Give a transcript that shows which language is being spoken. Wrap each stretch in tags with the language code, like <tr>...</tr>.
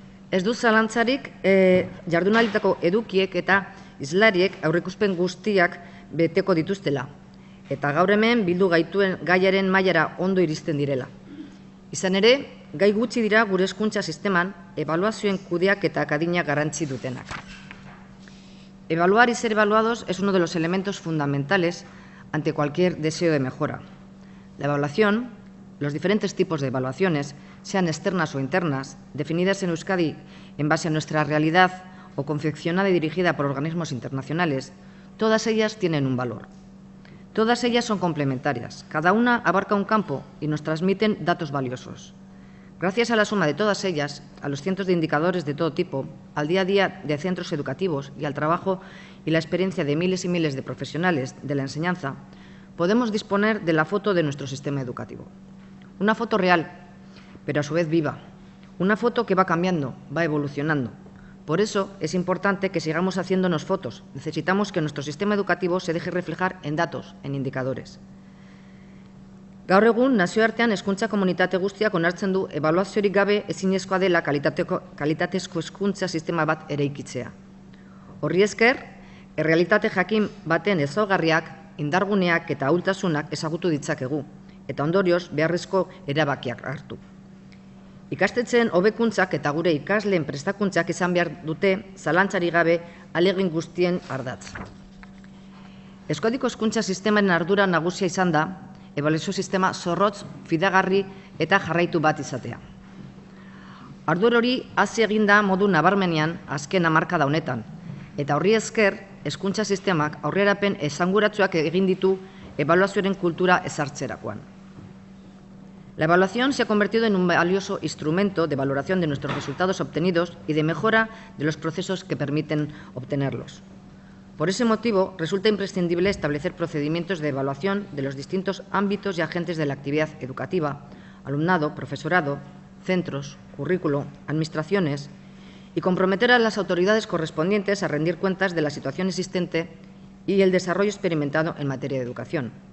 <eu>Ez du zalantzarik jardunalditako edukiek eta islariek aurreikuspen guztiak beteko dituztela, eta gaur hemen bildu gaituen gaiaren mailara ondo iristen direla. Izan ere, gai gutxi dira gure hezkuntza sisteman ebaluazioen kudeak eta akadina garrantzi dutenak.</eu> <es>Evaluar y ser evaluados es uno de los elementos fundamentales ante cualquier deseo de mejora. La evaluación, los diferentes tipos de evaluaciones, sean externas o internas, definidas en Euskadi en base a nuestra realidad o confeccionada y dirigida por organismos internacionales, todas ellas tienen un valor. Todas ellas son complementarias, cada una abarca un campo y nos transmiten datos valiosos. Gracias a la suma de todas ellas, a los cientos de indicadores de todo tipo, al día a día de centros educativos y al trabajo y la experiencia de miles y miles de profesionales de la enseñanza, podemos disponer de la foto de nuestro sistema educativo. Una foto real, pero a su vez viva. Una foto que va cambiando, va evolucionando. Por eso es importante que sigamos haciéndonos fotos. Necesitamos que nuestro sistema educativo se deje reflejar en datos, en indicadores.</es> <eu>Gaur egun, nazioartean hezkuntza komunitate guztiak onartzen du ebaluaziorik gabe ezinezkoa dela kalitatezko hezkuntza sistema bat eraikitzea. Horri esker, errealitate jakin baten ezaugarriak, indarguneak eta ahultasunak ezagutu ditzakegu, eta ondorioz beharrezko erabakiak hartu. Ikastetxeen hobekuntzak eta gure ikasleen prestakuntzak izan behar dute zalantzari gabe ahalegin guztien ardatz. Euskadiko hezkuntza sistemaren ardura nagusia izan da, ebaluazio sistema zorrotz, fidagarri eta jarraitu bat izatea. Ardur hori hasi egin da modu nabarmenean azken hamarkada honetan, eta horri esker hezkuntza sistemak aurrerapen esanguratsuak egin ditu ebaluazioaren kultura ezartzerakoan.</eu> <es>La evaluación se ha convertido en un valioso instrumento de valoración de nuestros resultados obtenidos y de mejora de los procesos que permiten obtenerlos. Por ese motivo, resulta imprescindible establecer procedimientos de evaluación de los distintos ámbitos y agentes de la actividad educativa, alumnado, profesorado, centros, currículo, administraciones, y comprometer a las autoridades correspondientes a rendir cuentas de la situación existente y el desarrollo experimentado en materia de educación.</es>